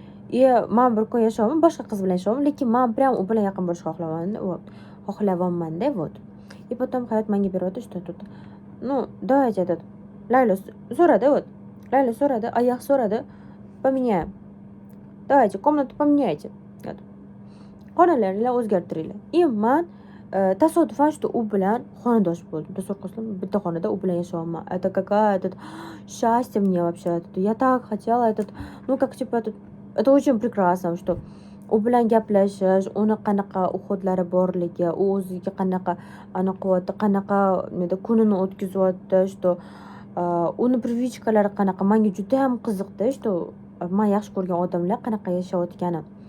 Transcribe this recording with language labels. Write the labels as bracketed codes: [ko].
[uz] И men bir kun yashayapman, boshqa qiz bilan yashayapman, lekin men прям u bilan yaqin bo'lishni xohlayapman-da, вот. [ru] И потом [uz] hayot menga beryapti, [ru] что тут. Ну, давайте этот Layla so'radi, вот. [uz] Layla so'radi, oyoq so'radi. [ru] Поменяем. Давайте комнату поменяйте. [uz] Xonalaringlarni o'zgartiringlar. И men tasodifan что u bilan xonadosh bo'ldim. Tasavvur qilsam, bitta xonada u bilan yashayapman. [ru] Это какая-то счастье мне вообще. Я так хотела этот, ну как типа это очень прекрасно, что [uz] u bilan gaplashish, uni qanaqa uxudlari borligi, u o'ziga qanaqa qilyapti, qanaqa kunini o'tkazyapti, что uni привычкалari qanaqa, menga juda ham qiziqdi, что men yaxshi ko'rgan odamlar qanaqa yashayotgani.